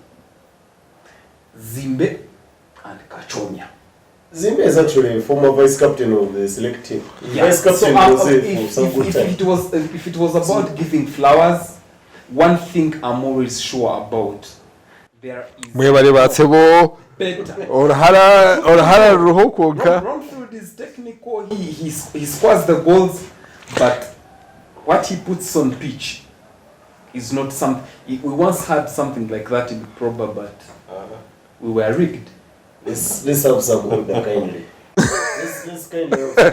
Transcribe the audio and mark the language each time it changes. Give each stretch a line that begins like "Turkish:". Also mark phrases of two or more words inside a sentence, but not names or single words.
English: Zimbe and Kachonya. Zimbe is actually a former vice captain of the select team. Yeah. Vice captain was there for some good time. If it was about giving flowers, one thing I'm always sure about, there is
Nyankole: Mwebale batsebo
English: better.
Nyankole: orahara roho konka.
English: Bromfield is technical. He scores the goals, but what he puts on pitch is not something. We once had something like that in Proba, but we were rigged. Let's have some order kindly. Let's kindly.